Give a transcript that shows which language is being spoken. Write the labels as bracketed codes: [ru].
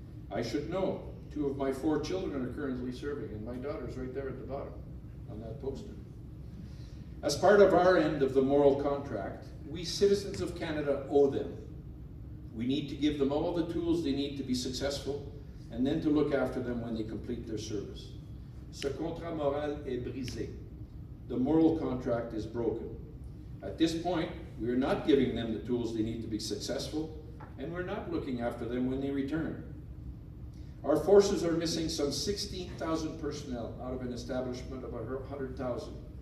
[en] I should know, 2 of my 4 children are currently serving, and my daughter's right there at the bottom on that poster. As part of our end of the moral contract, we citizens of Canada owe them. We need to give them all the tools they need to be successful, and then to look after them when they complete their service. [fr] Ce contrat moral est brisé. [en] The moral contract is broken. At this point, we are not giving them the tools they need to be successful, and we're not looking after them when they return. Our forces are missing some 16,000 personnel out of an establishment of 100,000.